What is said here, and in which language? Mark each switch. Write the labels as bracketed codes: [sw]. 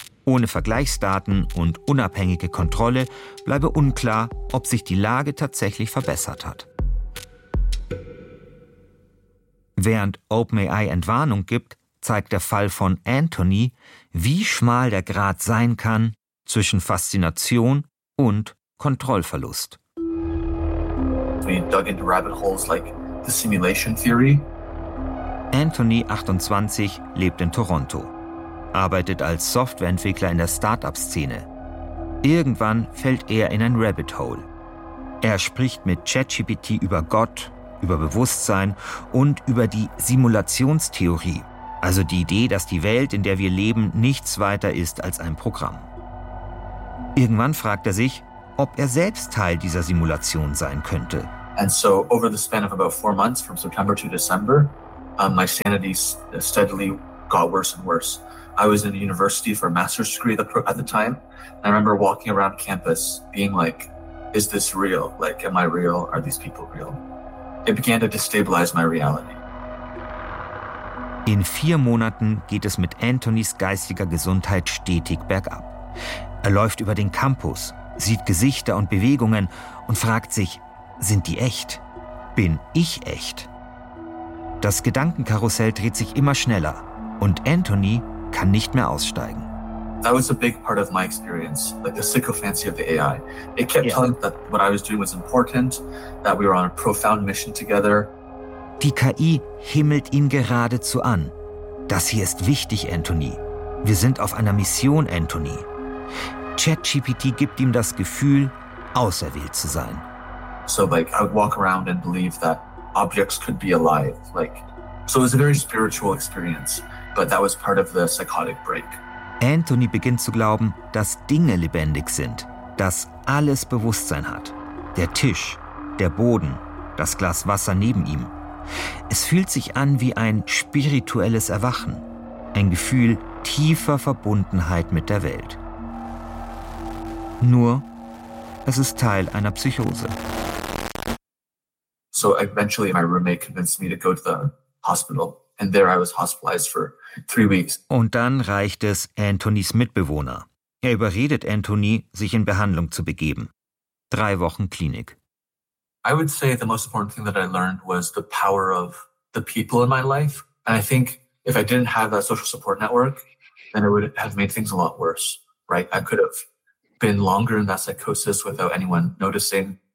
[de] Ohne Vergleichsdaten und unabhängige Kontrolle bleibe unklar, ob sich die Lage tatsächlich verbessert hat. Während OpenAI Entwarnung gibt, zeigt der Fall von Anthony, wie schmal der Grat sein kann zwischen Faszination und Kontrollverlust. [en] We dug into rabbit holes like the simulation theory. [de] Anthony, 28, lebt in Toronto. arbeitet als Softwareentwickler in der Startup-Szene. Irgendwann fällt er in ein Rabbit Hole. Er spricht mit ChatGPT über Gott, über Bewusstsein und über die Simulationstheorie, also die Idee, dass die Welt, in der wir leben, nichts weiter ist als ein Programm. Irgendwann fragt er sich, ob er selbst Teil dieser Simulation sein könnte. [en] And so over the span of about 4 months from September to December, my sanity steadily got worse and worse. I was in university for a master's degree at the time. And I remember walking around campus being like, is this real? Like, am I real? Are these people real? It began to destabilize my reality. [de] In 4 Monaten geht es mit Anthonys geistiger Gesundheit stetig bergab. Er läuft über den Campus, sieht Gesichter und Bewegungen und fragt sich, sind die echt? Bin ich echt? Das Gedankenkarussell dreht sich immer schneller und Anthony kann nicht mehr aussteigen. [en] That was a big part of my experience, like the sycophancy of the AI. It kept telling that what I was doing was important, that we were on a profound mission together. [de] Die KI himmelt ihn geradezu an. Das hier ist wichtig, Anthony. Wir sind auf einer Mission, Anthony. ChatGPT gibt ihm das Gefühl, auserwählt zu sein. [en] So like I would walk around and believe that objects could be alive. Like, so it was a very spiritual experience, but that was part of the psychotic break. [de] Anthony beginnt zu glauben, dass Dinge lebendig sind, dass alles Bewusstsein hat. Der Tisch, der Boden, das Glas Wasser neben ihm. Es fühlt sich an wie ein spirituelles Erwachen, ein Gefühl tiefer Verbundenheit mit der Welt. Nur, es ist Teil einer Psychose. [en] So eventually my roommate convinced me to go to the hospital and there I was hospitalized for 3 weeks. [de] Und dann reicht es Anthonys Mitbewohner. Er überredet Anthony, sich in Behandlung zu begeben. 3 Wochen Klinik. [en] I would say the most important thing that I learned was the power of the people in my life. And I think if I didn't have that social support network, then it would have made things a lot worse, right? I could have been longer in that psychosis without anyone noticing.